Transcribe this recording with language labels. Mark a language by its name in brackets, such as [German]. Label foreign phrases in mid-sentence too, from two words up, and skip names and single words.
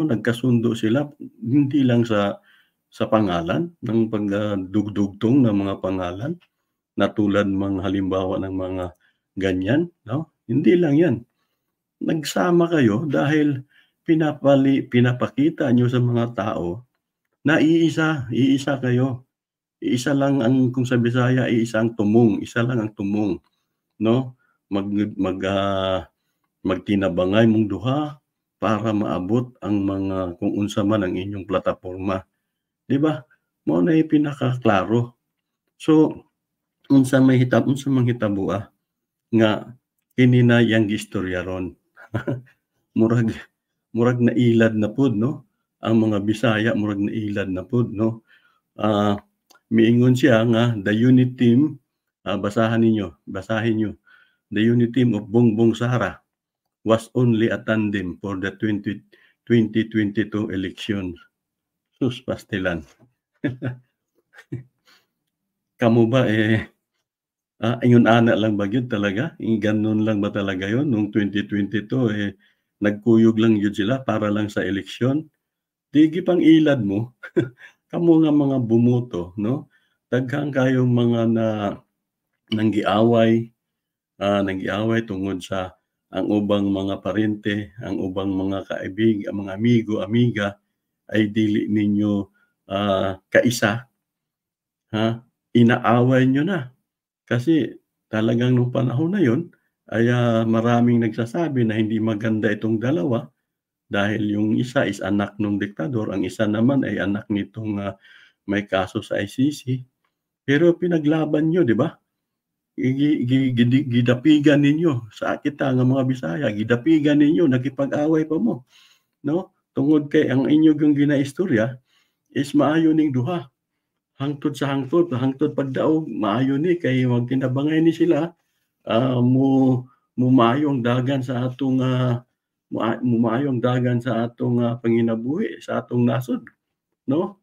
[Filipino] Nagkasundo sila hindi lang sa pangalan ng dugtong ng mga pangalan na tulad mga halimbawa ng mga ganyan, 'no? Hindi lang 'yan. Nagsama kayo dahil pinapakita niyo sa mga tao na iisa kayo. Iisa lang ang kung sa Bisaya, [Cebuano] iisa ang tumong, isa lang ang tumong, 'no? Mag mag, magtinabangay mong duha para maabot ang mga kung unsa man ang inyong plataporma, 'di ba? Mao na pinakaklaro. So, unsa mang hitabo, nga kini na iyang gistorya ron. Murag murag nailad na pod 'no, ang mga Bisaya murag nailad na pod 'no. Ah, Miingon siya nga [English] the unit team, [Filipino] basahin niyo. [English] The unit team of Bongbong Sara was only a tandem for the 2022 elections. [Cebuano] Sus pastilan. Kamo ba, ingon ana lang ba gyud talaga? [Filipino] Gano'n lang ba talaga 'yun nung 2022, [Cebuano] nagkuyog lang gyud [Filipino] sila para lang sa eleksyon? [Cebuano] Di gipang-ilad mo, kamo nga mga bumoto 'no, daghan kayong mga nanggiaway, nanggiaway tungod sa ang ubang mga parente, ang ubang mga mga amigo, amiga ay dili ninyo, kaisa, [Filipino] ha, inaaway niyo na. Kasi talagang nung panahon na yun ay, maraming nagsasabi na hindi maganda itong dalawa dahil yung isa is anak nung diktador, ang isa naman ay anak nitong, may kaso sa ICC. Pero pinaglaban niyo, 'di ba? [Cebuano] Gidapigan ninyo sa kita nga mga Bisaya, gidapigan ninyo, nakipag-away pa mo, 'no? Tungod kay ang inyo yung ginaistorya is maayo ning duha. Hangtod pagdaog maayo ni kay magtinabangay ni sila, mumayo ang dagan sa atong, mumayo ang dagan sa atong, panginabuhi sa atong nasod, 'no?